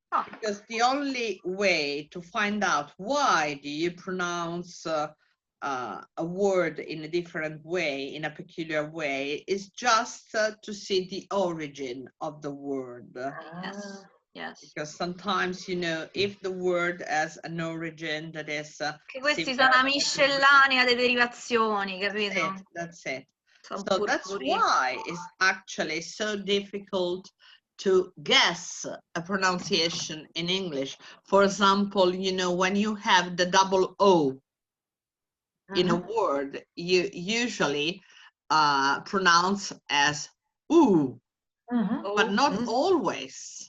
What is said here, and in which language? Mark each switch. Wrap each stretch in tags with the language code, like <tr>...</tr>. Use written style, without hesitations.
<en>Because the only way to find out why do you pronounce a word in a different way, in a peculiar way, is just to see the origin of the word. Yes. Yes. Because sometimes, you know, if the word has an origin that is</en> <it>Che questi sono una miscellanea di derivazioni, capito?</it> <en>That's it.</en> <it>Sono</it> <en>So that's why it's actually so difficult to guess a pronunciation in English. For example, you know, when you have the double O in a word, you usually pronounce as oo, but not always.</en>